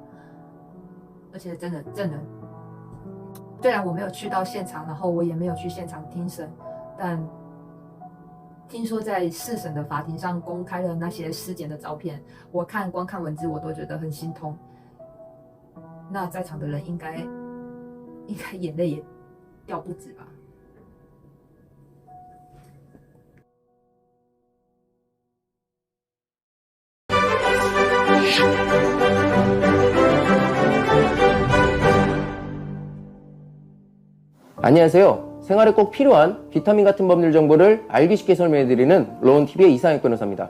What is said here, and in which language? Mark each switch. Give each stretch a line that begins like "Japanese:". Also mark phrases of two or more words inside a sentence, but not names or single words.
Chinese: 而且真的证人，虽然我没有去到现场，然后我也没有去现场听审，但听说在4审的法庭上公开了那些尸检的照片，我光看文字我都觉得很心痛。那在场的人应该眼泪也掉不止吧。
Korean: 안녕하세요. 생활에 꼭 필요한 비타민 같은 법률 정보를 알기 쉽게 설명해드리는 로운TV의 이상혁 변호사입니다.